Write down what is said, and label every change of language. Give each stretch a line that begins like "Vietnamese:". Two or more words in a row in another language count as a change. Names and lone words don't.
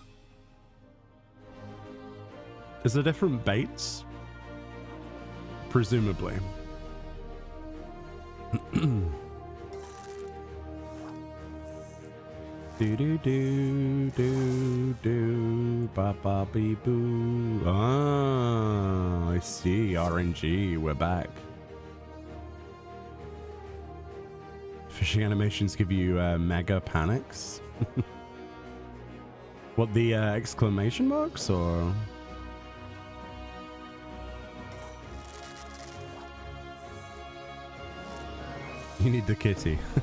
English: Is there different baits? Presumably. Do do do do do ba ba bee boo. Ah, I see. RNG, we're back. Fishing animations give you mega panics. What, the exclamation marks or? You need the kitty.